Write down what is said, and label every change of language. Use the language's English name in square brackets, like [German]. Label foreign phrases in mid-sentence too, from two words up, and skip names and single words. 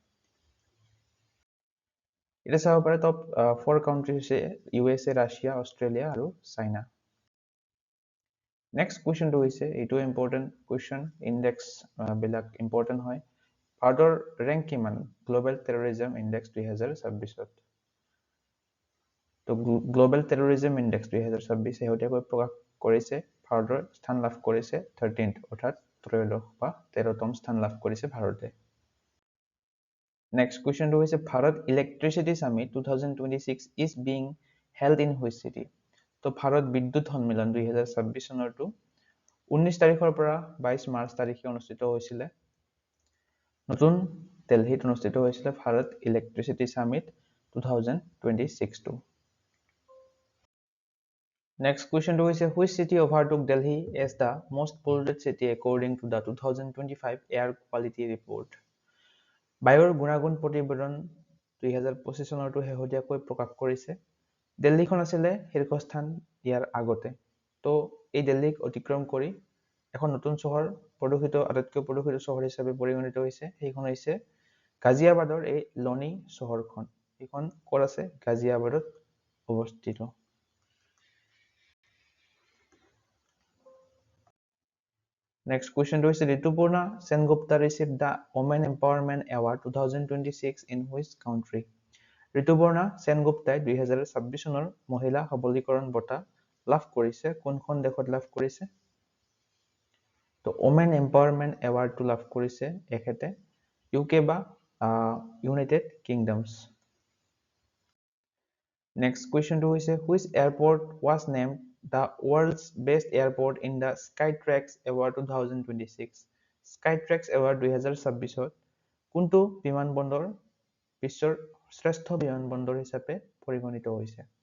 [Assamese] এটা চাব পাৰে টপ 4 কাউন্ট্ৰি হৈছে ইউএছএ ৰাছিয়া অষ্ট্ৰেলিয়া আৰু চাইনা নেক্সট কুৱেশ্যনটো হৈছে এইটো [English] important question [Assamese] ইনডেক্স বিলাক ইম্পৰ্টেণ্ট হয় ভাৰতৰ ৰেংক কিমান গ্লোবেল টেৰৰিজম ইনডেক্স 2026ত তো গ্লোবেল টেৰৰিজম ইনডেক্স 2026 শেহতীয়াকৈ প্ৰকাশ কৰিছে ভাৰতৰ স্থান লাভ কৰিছে 13th অৰ্থাৎ 13তম স্থান লাভ কৰিছে ভাৰতে [English] Next question to is Bharat Electricity Summit 2026 is being held in which city? [Assamese] তো ভাৰত বিদ্যুৎ সন্মিলন 2026 চনৰটো 19 তাৰিখৰ পৰা 22 মাৰ্চ তাৰিখে অনুষ্ঠিত হৈছিলে নতুন দিল্লীত অনুষ্ঠিত হৈছিলে ভাৰত ইলেক্ট্ৰিচিটি সামিট 2026 টো [English] Next question to is which city overtook Delhi as the most polluted city according to the 2025 air quality report? [Assamese] বায়ুৰ গুণাগুণ প্ৰতিবেদন 2025 চনৰটো শেহতীয়াকৈ প্ৰকাশ কৰিছে দিল্লীখন আছিলে শীৰ্ষস্থান ইয়াৰ আগতে তো এই দিল্লীক অতিক্ৰম কৰি এখন নতুন চহৰ আটাইতকৈ প্ৰদূষিত চহৰ হিচাপে পৰিগণিত হৈছে সেইখন হৈছে গাজিয়াবাদৰ এই লনি চহৰখন এইখন ক'ত আছে গাজিয়াবাদত অৱস্থিত [English] Next question to is Ritupurna Sengupta received the Women Empowerment Award 2026 in which country? [Assamese] ঋতুপৰ্ণা সেনগুপ্তাই 2026 চনৰ মহিলা সবলীকৰণ বঁটা লাভ কৰিছে কোনখন দেশত লাভ কৰিছে তো ওমেন এম্পাৱাৰমেণ্ট এৱাৰ্ডটো লাভ কৰিছে এখেতে ইউকে বা ইউনাইটেড কিংডমছ নেক্সট কুৱেশ্যনটো হৈছে [English] which airport was named the world's best airport in the Skytrax Award 2026 স্কাইট্ৰেক্স এৱাৰ্ড 2026 [Assamese] কোনটো বিমানবন্দৰ বিশ্বৰ শ্ৰেষ্ঠ বিমানবন্দৰ হিচাপে পৰিগণিত হৈছে